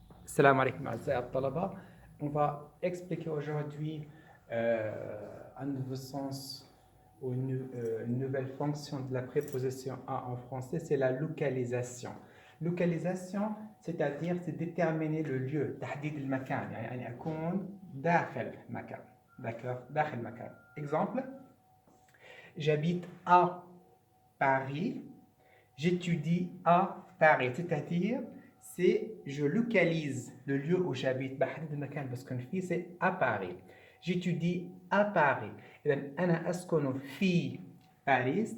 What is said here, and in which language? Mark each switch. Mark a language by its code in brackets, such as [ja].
[ar] Salam alaikum أعزائي الطلبة. [fr] On va expliquer aujourd'hui un nouveau sens ou une nouvelle fonction de la préposition à en français, c'est la localisation. Localisation, c'est-à-dire c'est déterminer le lieu, [ar] تحديد المكان، يعني أن أكون داخل مكان. [fr] D'accord? [ar] داخل مكان. [fr] Exemple, j'habite à Paris, j'étudie à Paris, c'est-à-dire c'est je localise le lieu où j'habite [ar] بحدد المكان بسكن فيه [fr] c'est à Paris. J'étudie à Paris. [ar] إذا أنا أسكن في باريس.